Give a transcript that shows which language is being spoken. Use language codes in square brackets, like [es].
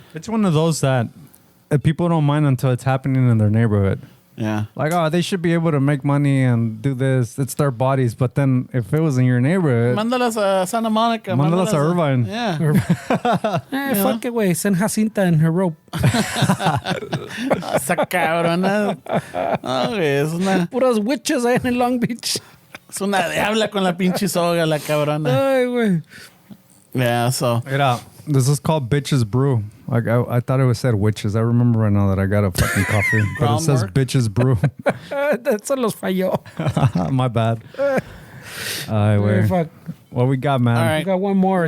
[en] It's one of those that people don't mind until it's happening in their neighborhood. yeah. Like, oh, they should be able to make money and do this. It's their bodies. But then if it was in your neighborhood, [es] Mándalas a Santa Monica. Mándalas a Irvine. [en] Yeah. Fuck it, güey. Send Jacinta and her rope. [es] Esa cabrona. Okay, Puras witches ahí en Long Beach. es una diabla con la pinche soga, la cabrona. Ay, güey. [en] Yeah, so. Mira, this is called Bitches Brew. Like I thought it said witches. I remember right now that I got a fucking coffee, but it says Groundwork? Bitches Brew. [es] Eso los falló. [en] My bad. Ay, Wait. fuck. What we got, man? All We right. got one more. I